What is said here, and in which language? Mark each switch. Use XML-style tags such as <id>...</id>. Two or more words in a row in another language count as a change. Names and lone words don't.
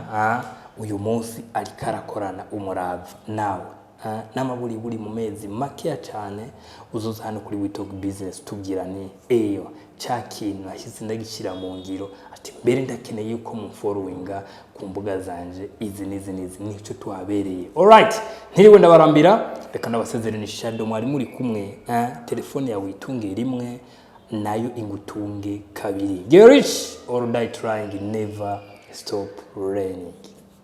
<rn>Uyu munsi ari karakorana umurava nawe n'amaburi buri mu mezi make cyane uzoza hano kuri We Talk Business tubwira ni cya kintu nashyize ndagishira mu ngiro, ati mbere ndakeneye yuko mu followinga ku mbuga zanje izi nicyo tuhabereye. Alright, ntiriwe ndabarambira, reka ndabasezerane Shadow mwari muri kumwe. Telefone yawe itunge rimwe nayo ingutunge kabiri.</rn> <en>Get rich or die trying, never stop learning.</en>